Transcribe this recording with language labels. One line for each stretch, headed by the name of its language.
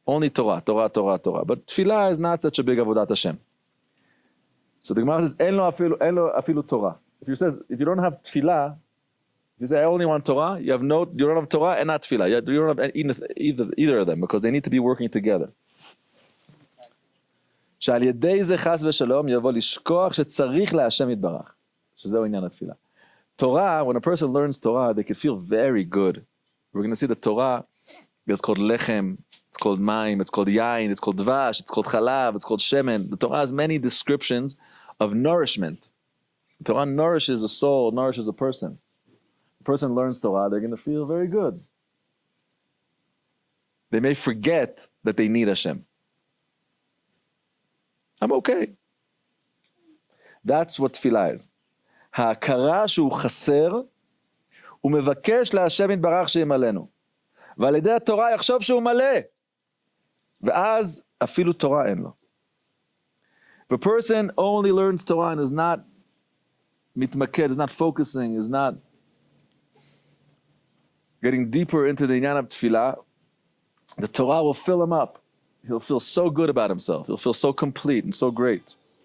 English: Only Torah, Torah, Torah, Torah. But tefillah is not such a big avodat Hashem. So the Gemara says,
Hebrew: en lo afilu Torah.
English: If you don't have tefillah, if you say, I only want Torah, you don't have Torah and not tefillah. You don't have either of them, because they need to be working together.
Hebrew: שעל ידי זה חס ושלום יבוא לשכוח שצריך להשם יתברך. שזהו עניין התפילה.
English: Torah, when a person learns Torah, they can feel very good. We're going to see that Torah is called lechem, it's called mayim, it's called yain, it's called dvash, it's called chalav, it's called shemen. The Torah has many descriptions of nourishment. The Torah nourishes a soul, nourishes a person. A person learns Torah, they're going to feel very good. They may forget that they need Hashem. I'm okay. That's what tefillah is.
Hebrew: ההכרה שהוא חסר, הוא מבקש להשם יתברך שימלאנו. ועל ידי התורה יחשוב שהוא מלא. ואז אפילו תורה אין לו.
English: If a person only learns Torah and is not מתמקד, is not focusing, is not getting deeper into the inyan of tefillah, the Torah will fill him up. He'll feel so good about himself. He'll feel so complete and so great.